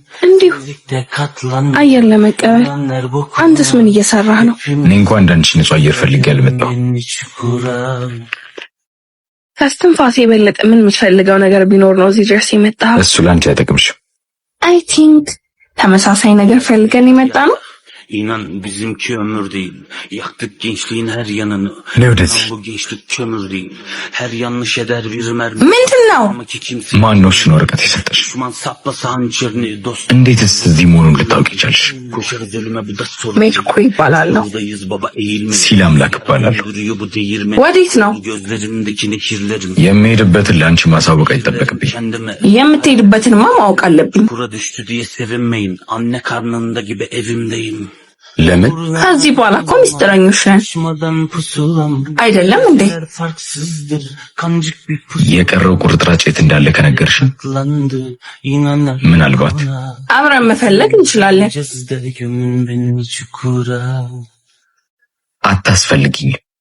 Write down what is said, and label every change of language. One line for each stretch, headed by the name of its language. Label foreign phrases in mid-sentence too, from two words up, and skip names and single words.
Amharic: እንዲሁ አየር ለመቀበል። አንተስ ምን እየሰራህ ነው? እኔ እንኳን እንዳንቺ ንጹህ አየር ፈልጌ አልመጣሁ። ከስትንፋሴ የበለጠ ምን የምትፈልገው ነገር ቢኖር ነው እዚህ ድረስ የመጣኸው? እሱ ላንቺ አይጠቅምሽም።
English: I think
Amharic: ተመሳሳይ ነገር ፈልገን የመጣ ነው።
Turkish: İnan bizimki ömür değil. Yaktık gençliğin her yanını. Ne ödesi? Bu gençlik kömür değil. Her yanlış eder bir mermi.
Amharic: ምንድን ነው? ማን ነው እሱን ወረቀት የሰጠሽ?
Turkish: Düşman saplasa hançerini dost.
Amharic: እንዴትስ እዚህ መሆኑን ልታውቂ ቻልሽ?
Turkish: Koşarız ölüme bu da sorun.
Amharic: ሜልኮ ይባላለሁ።
Turkish: Buradayız baba eğilme.
Amharic: ሲል አምላክ እባላለሁ።
Turkish: Duruyor bu değirme.
Amharic: ወዴት ነው?
Turkish: Gözlerindeki nekirlerim.
Amharic: የምሄድበትን ለአንቺ ማሳወቅ አይጠበቅብኝ።
Turkish: Kendime.
Amharic: የምትሄድበትንማ ማወቅ አለብኝ።
Turkish: Kura düştü diye sevinmeyin. Anne karnında gibi evimdeyim.
Amharic: ለምን? ከዚህ በኋላ እኮ ሚስጥረኞች ነን አይደለም እንዴ? የቀረው ቁርጥራጭ የት እንዳለ ከነገርሽ ምናልባት አብረን መፈለግ እንችላለን። አታስፈልጊኝ።